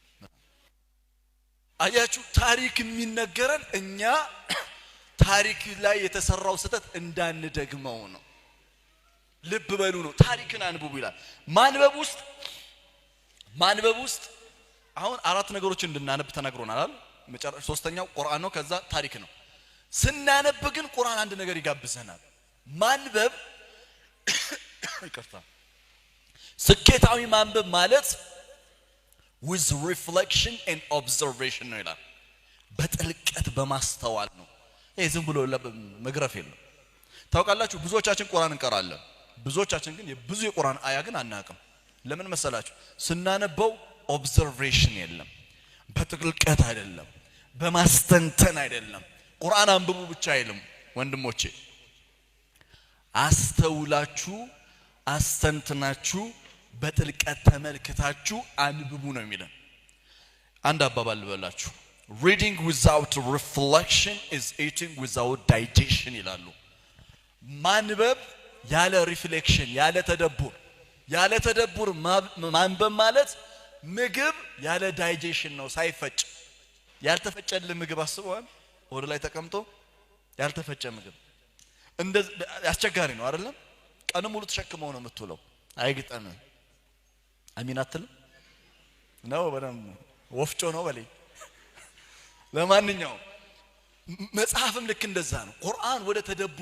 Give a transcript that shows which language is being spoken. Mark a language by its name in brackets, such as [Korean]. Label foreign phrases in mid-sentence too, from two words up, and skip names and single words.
[Amharic] አያችሁ ታሪክ የሚነገረን እኛ ታሪክ ላይ የተሰራው ስህተት እንዳንደግመው ነው ልብ በሉ ነው ታሪክን አንብቡ ይላል ማንበብ ውስጥ አሁን አራት ነገሮችን እንድናነብ ተነግሮናል አይደል መጨረሻ ሶስተኛው ቁርአን ነው ከዛ ታሪክ ነው ስናነብ ግን ቁርአን አንድ ነገር ይጋብዘናል ማንበብ ይቅርታ ስኬታዊ ማንበብ ማለት [English] with reflection and observation [Amharic] ነው ይላል በጥልቀት በማስተዋል ነው ይሄ ዝም ብሎ መግረፍ የለም ታውቃላችሁ ብዙዎቻችን ቁርአን እንቀራለን ብዙዎቻችን ግን የብዙ የቁርአን አያ ግን አናውቅም ለምን መሰላችሁ ስናነበው observation የለም በጥልቀት አይደለም በማስተንተን አይደለም ቁርአን አንብቡ ብቻ አይልም ወንድሞቼ አስተውላችሁ አስተንትናችሁ በጥልቀት ተመልክታችሁ አንብቡ ነው የሚለው አንድ አባባል ልበላችሁ [English] reading without reflection is eating without digestion [Amharic] ይላሉ ማንበብ ያለ ሪፍሌክሽን ያለ ተደቡር ማንበብ ማለት ምግብ ያለ ዳይጀሽን ነው ሳይፈጭ ያልተፈጨለ ምግብ አስበዋል ወደ ላይ ተቀምጦ ያልተፈጨ ምግብ እንደ አስቸጋሪ ነው አይደለም ቀኑ ሙሉ ተሸክመው ነው የምትውለው አይግጠም አሚን አትልም ነው በደም ወፍጮ ነው በለኝ ለማንኛውም መጽሐፍም ልክ እንደዛ ነው ቁርአን ወደ ተደቡር